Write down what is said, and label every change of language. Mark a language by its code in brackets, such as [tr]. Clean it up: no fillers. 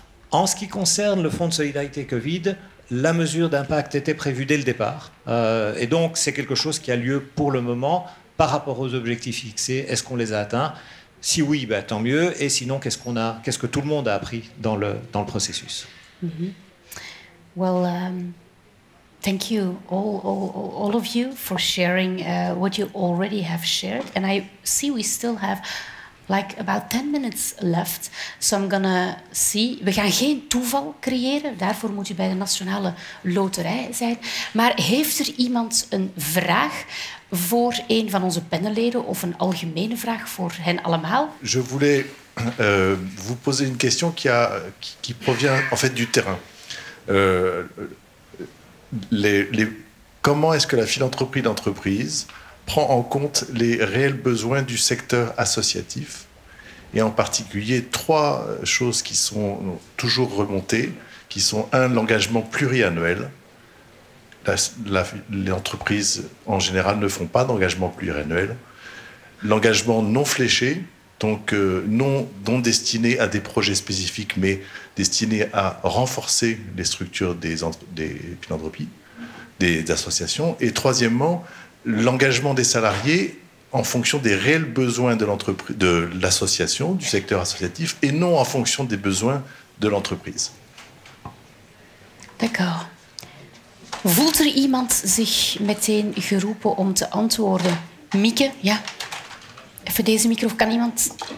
[fr] En ce qui concerne le Fonds de solidarité Covid, la mesure d'impact était prévue dès le départ. Et donc, c'est quelque chose qui a lieu pour le moment par rapport aux objectifs fixés. Est-ce qu'on les a atteints? Si oui, tant mieux. Et sinon, qu'est-ce que tout le monde a appris dans le processus? [en] Well, thank you, all of you, for sharing what you already have shared. And I see we still have like about 10 minutes left. So I'm gonna see... [nl] We gaan geen toeval creëren. Daarvoor moet u bij de Nationale Loterij zijn. Maar heeft er iemand een vraag voor een van onze panelleden of een algemene vraag voor hen allemaal? [fr] Je voulais vous poser une question qui provient en fait du terrain. Comment est-ce que la philanthropie d'entreprise prend en compte les réels besoins du secteur associatif, et en particulier 3 choses qui sont toujours remontées, qui sont l'engagement pluriannuel. Les entreprises en général ne font pas d'engagement pluriannuel. L'engagement non fléché, donc non destiné à des projets spécifiques, mais destiné à renforcer les structures des philanthropies, des associations. Et troisièmement, l'engagement des salariés en fonction des réels besoins de l'association, du secteur associatif, et non en fonction des besoins de l'entreprise. D'accord. [nl] Voelt er iemand zich meteen geroepen om te antwoorden? Mieke, ja? Even deze micro, kan iemand?